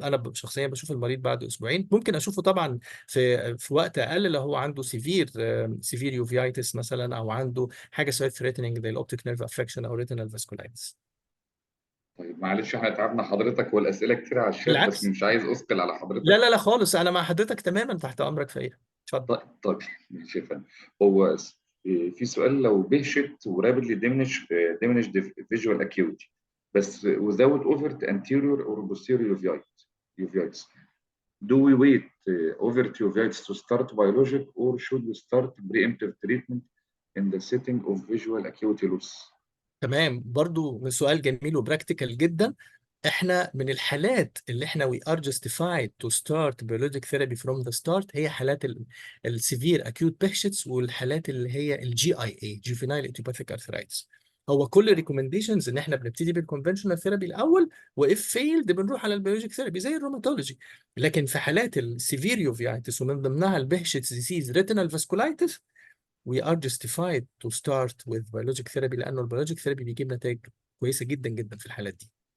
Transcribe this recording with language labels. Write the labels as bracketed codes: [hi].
[ar] انا شخصيا بشوف المريض بعد اسبوعين. ممكن اشوفه طبعا في وقت اقل لو هو عنده سيفير يوفيايتس مثلا، او عنده حاجه سويت ثريتنينج زي الاوبتيك نيرف افكشن او ريتينال فاسكولايتس. طيب معلش احنا تعبنا حضرتك والاسئله كتير على الشات، بس بالعكس. مش عايز اثقل على لا حضرتك. لا لا خالص، انا مع حضرتك تماما تحت امرك في ايه. اتفضل. طيب ماشي يا فندم. هو في سؤال، لو بهشت [en] ورابidly diminished visual acuity بس without overt anterior or posterior uveitis, do we wait overt uveitis to start biologic, or should we start preemptive treatment in the setting of visual acuity loss؟ [ar] تمام. برضو سؤال جميل وبراكتيكال جدا. احنا من الحالات اللي احنا [en] we are justified to start biologic therapy from the start [ar] هي حالات السيفير acute Behçet's، والحالات اللي هي الجي اي اي juvenile idiopathic arthritis. هو كل الريكومنديشنز ان احنا بنبتدي بالكونفنشنال ثيرابي الاول، واف فيلد بنروح على البيولوجيك ثيرابي زي الروماتولوجي. لكن في حالات السيفير يوفيايتس ومن ضمنها البهشت ديزيز ريتينال فاسكولايتس [en] we are justified to start with biologic therapy، [ar] لانه البيولوجيك ثيرابي بيجيب نتائج كويسه جدا جدا في الحالات دي.